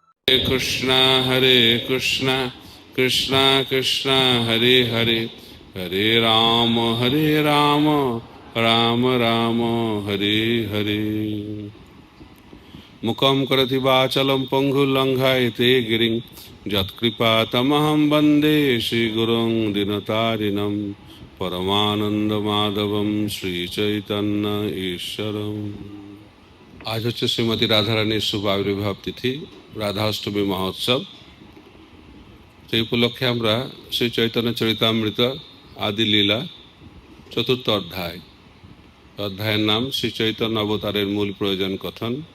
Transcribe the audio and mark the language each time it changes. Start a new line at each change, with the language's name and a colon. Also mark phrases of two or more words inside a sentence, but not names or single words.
Sanskrit: Hare Krishna, Krishna Krishna, Hare Hare, Hare Rama, Rama Rama, Hare Hare. मूकं करोति वाचालं पङ्गुं लङ्घयते गिरिं, यत्कृपा तमहं वन्दे श्री गुरुं दीनतारिणम्, परमानन्द माधवं श्री चैतन्य ईश्वरम्.
Bangla: আজ হচ্ছে শ্রীমতী রাধারানীর শুভ আবির্ভাব তিথি, রাধা অষ্টমী মহোৎসব। সেই উপলক্ষে আমরা শ্রী চৈতন্য চরিতামৃত আদি লীলা চতুর্থ অধ্যায়ের নাম শ্রী চৈতন্য অবতারের মূল প্রয়োজন কথন।